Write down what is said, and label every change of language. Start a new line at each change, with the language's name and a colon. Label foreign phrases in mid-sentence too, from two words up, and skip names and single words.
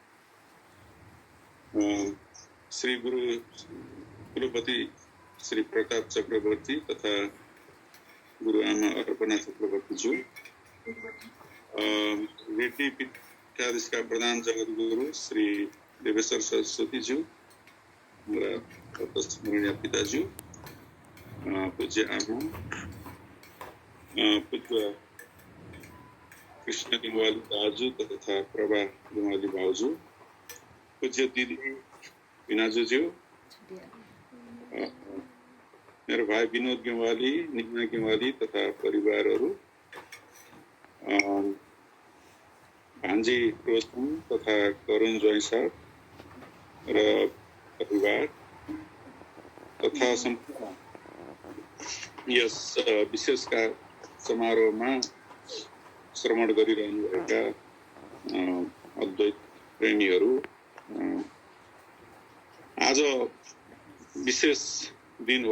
Nepali: श्री गुरु कुलपति श्री प्रताप चक्रवर्ती तथा गुरुआमा अर्पणा चक्रवर्ती जो रेड्डी पीठाधीशका प्रधान जगद्गुरु श्री देवेश्वर सरस्वती ज्यू, मेरा स्मरणीय पिताजी, पूज्य आमा, पूज्य कृष्ण गेवाली दाजू तथा प्रभा गेवाली भाउजू, पूज्य दिदी विनाजूज्यू, मेरो भाइ विनोद गेवाली, निग्ना गेवाली तथा परिवारहरू, भान्जी रोशन तथा करुण जोइसा र परिवार तथा सम्पूर्ण यस विशेष समारोहमा श्रवण गरिरहनुभएका अद्वैत प्रेमीहरू, आज विशेष दिन हो।